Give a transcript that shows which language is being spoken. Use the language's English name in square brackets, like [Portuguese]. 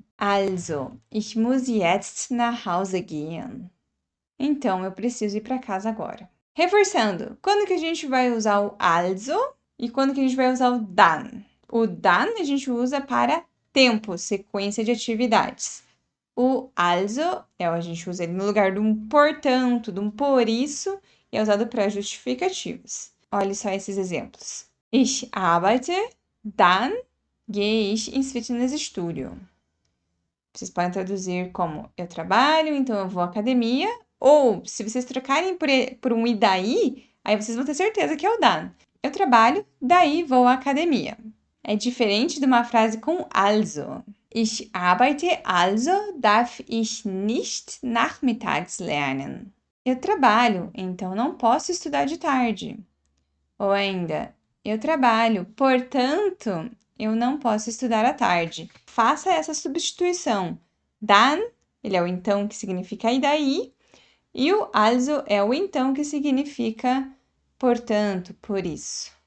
[German] Also, ich muss jetzt nach Hause gehen. [Portuguese] Então, eu preciso ir para casa agora. Reforçando, quando que a gente vai usar o also e quando que a gente vai usar o dann? O dann a gente usa para tempo, sequência de atividades. O also, a gente usa ele no lugar de um portanto, de um por isso, e é usado para justificativos. Olhe só esses exemplos. [German] Ich arbeite, dann gehe ich ins Fitnessstudio. [Portuguese] Vocês podem traduzir como eu trabalho, então eu vou à academia. Ou, se vocês trocarem por um e daí, aí vocês vão ter certeza que é o dann. Eu trabalho, daí vou à academia. É diferente de uma frase com also. [German] Ich arbeite, also darf ich nicht nachmittags lernen. [Portuguese] Eu trabalho, então não posso estudar de tarde. Ou ainda, eu trabalho, portanto, eu não posso estudar à tarde. Faça essa substituição. Dann, ele é o então que significa e daí, e o also é o então que significa portanto, por isso.